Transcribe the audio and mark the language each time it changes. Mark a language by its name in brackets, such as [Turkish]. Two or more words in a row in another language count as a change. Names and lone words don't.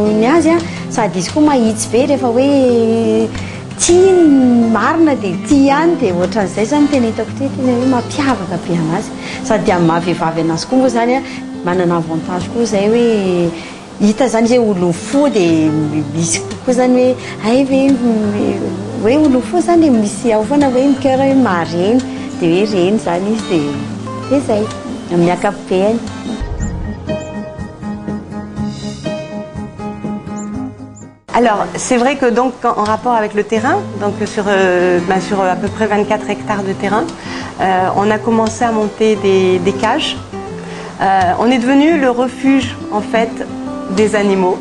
[Malagasy] ny azy sady izy koa mahitsy be rehefa hoe tia marina dia tia ihany dia ohatran'izay zany tena hitako tena hoe mampiavaka be anazy sady amin'ny mahavehivavy anazy koa moa zany manana avantage koa zay hoe hita zany izy hoe olony fo dia misy kokoa zany hoe ay hoe olony fo zany misy ao foana hoe micœur hoe mareny dia hoe reny zany izy dia zay amin'ny ankapobeny. [French] Alors, c'est vrai que donc en rapport avec le terrain, donc sur à peu près 24 hectares de terrain, on a commencé à monter des cages. On est devenu le refuge en fait des animaux.